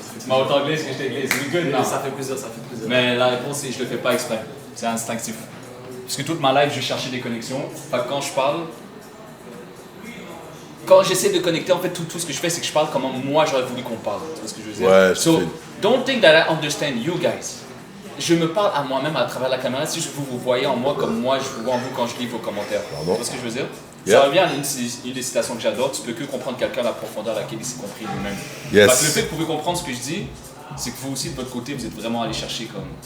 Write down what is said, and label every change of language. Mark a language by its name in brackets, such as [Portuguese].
[French] Tu m'as autant anglais que j'étais anglais, c'est good, non? Ça fait plaisir. Mais la réponse c'est je le fais pas exprès, c'est instinctif. Parce que toute ma life je cherchais des connexions, fait que quand j'essaie de connecter, en fait tout ce que je fais c'est que je parle comment moi j'aurais voulu qu'on parle, tu vois ce que je veux dire? Ouais, [English] so, don't think that I understand you guys. [French] Je me parle à moi-même à travers la caméra, si vous voyez en moi comme moi je vous vois en vous quand je lis vos commentaires. Tu vois ce que je veux dire? Ça revient à une des citations que j'adore, tu peux que comprendre quelqu'un à la profondeur à laquelle il s'est compris lui-même. Parce que le fait que vous pouvez comprendre ce que je dis, c'est que vous aussi de votre côté, vous êtes vraiment allé chercher comme...